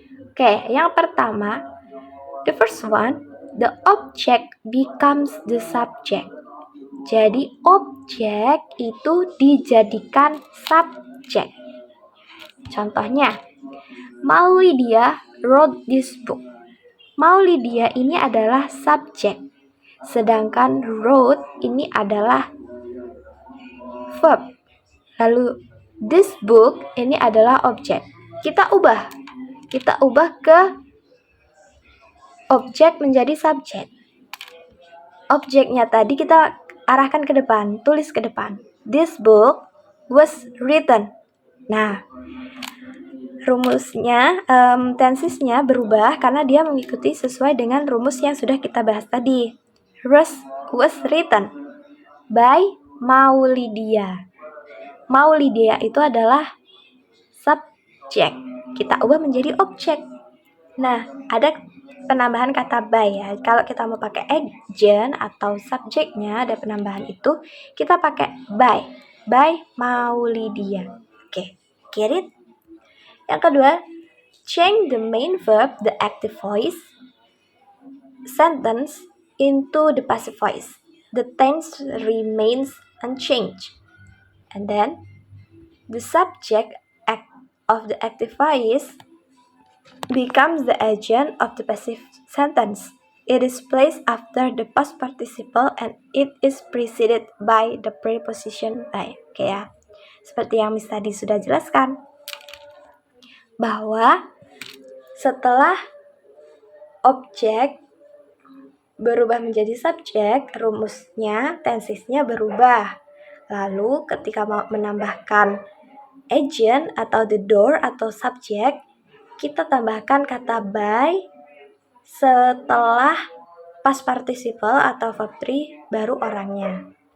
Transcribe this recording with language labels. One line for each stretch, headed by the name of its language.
Indonesian: Oke, yang pertama,
English: the first one, the object becomes the subject.
Indonesian: Jadi objek itu dijadikan subjek. Contohnya,
English: Maulidia wrote this book.
Indonesian: Maulidia ini adalah subjek, sedangkan wrote ini adalah verb. Lalu
English: this book
Indonesian: ini adalah objek. Kita ubah ke objek menjadi subjek. Objeknya tadi kita arahkan ke depan, tulis ke depan.
English: This book was written.
Indonesian: Nah, rumusnya, tensesnya berubah karena dia mengikuti sesuai dengan rumus yang sudah kita bahas tadi.
English: Was written by Maulidia.
Indonesian: Maulidia itu adalah subjek. Kita ubah menjadi objek. Nah, ada penambahan kata by ya. Kalau kita mau pakai agent atau subjeknya ada penambahan itu, kita pakai by Maulidia. Oke,
English: get it?
Indonesian: Yang kedua,
English: change the main verb, the active voice sentence into the passive voice. The tense remains unchanged. And then the subject of the active voice becomes the agent of the passive sentence. It is placed after the past participle and it is preceded by the preposition by.
Indonesian: Oke ya. Seperti yang Miss tadi sudah jelaskan, bahwa setelah objek berubah menjadi subjek, rumusnya, tensesnya berubah. Lalu ketika mau menambahkan agent atau
English: the door
Indonesian: atau subjek, kita tambahkan kata by setelah past participle atau verb 3 baru orangnya.